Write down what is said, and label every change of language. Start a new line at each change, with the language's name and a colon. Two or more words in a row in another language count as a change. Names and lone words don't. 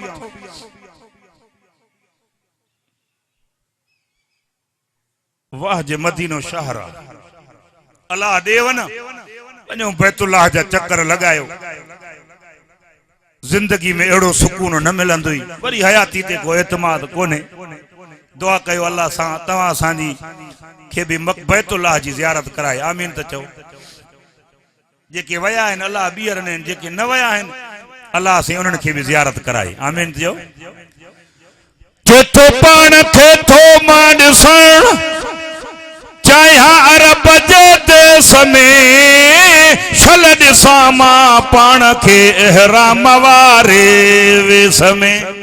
Sindhi: वाह जे मदीनो शहर अल्लाह देव न वञो बैतुल्लाह जा चक्कर लगायो। जिंदगी में एड़ो सुकून न मिलंदो ई, वरी हयाती ते को एतमाद कोने। दुआ कयो अल्लाह सां तवां साजी के भी बैतुल्लाह जी ज़ियारत कराए। आमीन त चओ। जेके वया आहिनि अल्लाह बीहरनि आहिनि, जेके न वया आहिनि अल्लाह से उन्हनि खे भी ज़ियारत कराए। आमीन चओ। चेतो पाण थे थो मां ॾिसण चाहिया अरब जे देश में, शल ॾिसां मां पाण खे इहराम वारे वेस में।